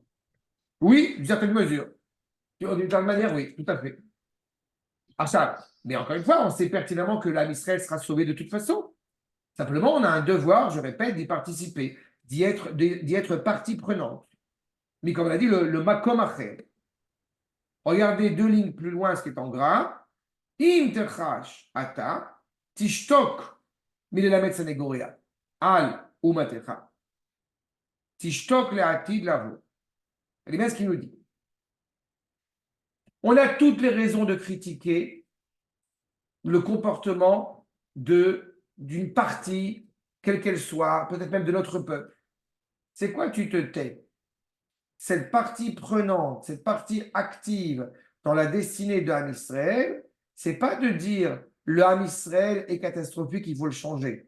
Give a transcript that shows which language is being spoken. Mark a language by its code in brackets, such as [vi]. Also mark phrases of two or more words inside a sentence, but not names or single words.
[fr] Oui, d'une certaine mesure. D'une certaine manière, oui, tout à fait. Ah ça, mais encore une fois, on sait pertinemment que l'âme Israël sera sauvée de toute façon. Simplement, on a un devoir, je répète, d'y participer, d'y être partie prenante. Mais comme on a dit, le [he] מקום אחר. [fr] Regardez 2 lignes plus loin ce qui est en gras. [he] אם תחריש אתה תשתוק מללמד סנגוריא על אומתך תשתוק לעתיד לבוא. [fr] Regardez bien ce qu'il nous dit. On a toutes les raisons de critiquer le comportement d'une partie, quelle qu'elle soit, peut-être même de notre peuple. C'est quoi tu te tais? Cette partie prenante, cette partie active dans la destinée de Ham Israël, c'est pas de dire le Ham Israël est catastrophique, il faut le changer.